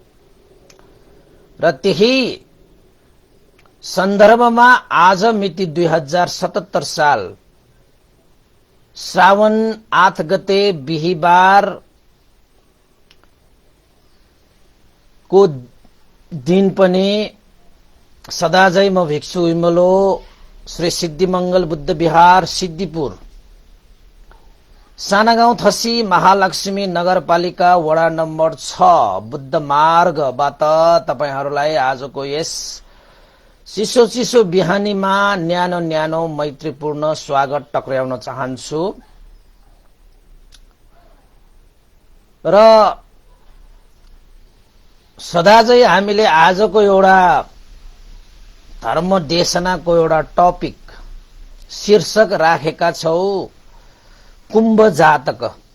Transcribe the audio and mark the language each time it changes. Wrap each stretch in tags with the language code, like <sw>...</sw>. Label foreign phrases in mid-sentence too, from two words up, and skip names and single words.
<ne>र त्यही सन्दर्भमा आज मिति 2077 साल श्रावण 8 गते बिहीबार को दिन पनि सदाझै म भिक्षु विमलो श्री सिद्धिमंगल बुद्ध विहार सिद्धिपुर सानागाउँ थसी महालक्ष्मी नगरपालिका वडा नम्बर 6 बुद्ध मार्गबाट तपाईहरुलाई आजको यस चिसो चिसो बिहानीमा न्यानो न्यानो मैत्रीपूर्ण स्वागत टक्र्याउन चाहन्छु र सदाझै हामीले आजको एउटा धर्म देशनाको एउटा टपिक शीर्षक राखेका छौं कुम्भ जातक।</ne>